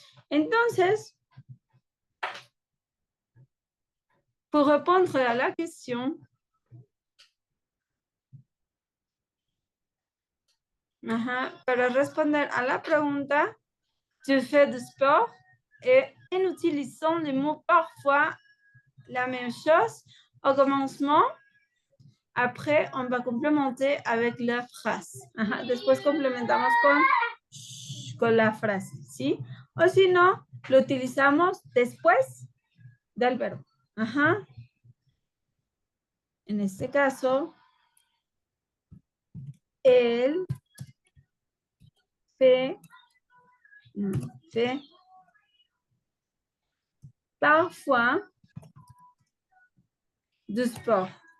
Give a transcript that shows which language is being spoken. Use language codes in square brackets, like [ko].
[es] Entonces, [fr] pour répondre à la question, [es] para responder a la pregunta, [fr] tu fais du sport et en utilisant le mot parfois la même chose au commencement. Après, on va complémenter avec la phrase. [es] Después complementamos con la frase, ¿sí? O si no, lo utilizamos después del verbo. En este caso, [fr] él fait parfois du sport.